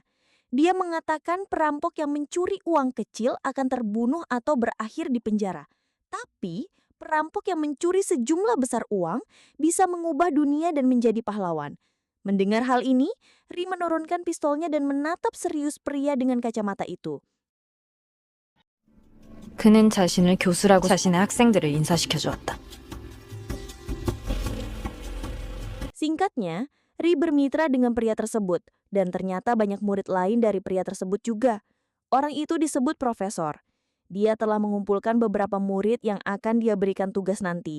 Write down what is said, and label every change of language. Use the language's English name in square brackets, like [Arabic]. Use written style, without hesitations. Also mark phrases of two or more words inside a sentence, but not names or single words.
[Indonesian] Dia mengatakan perampok yang mencuri uang kecil akan terbunuh atau berakhir di penjara. Tapi, perampok yang mencuri sejumlah besar uang bisa mengubah dunia dan menjadi pahlawan. Mendengar hal ini, Ri menurunkan pistolnya dan menatap serius pria dengan kacamata itu. [Korean] 그는 자신을 교수라고 자신의 학생들을 인사시켜 주었다. [Indonesian] Singkatnya, Ri bermitra dengan pria tersebut dan ternyata banyak murid lain dari pria tersebut juga. Orang itu disebut profesor. Dia telah mengumpulkan beberapa murid yang akan dia berikan tugas nanti.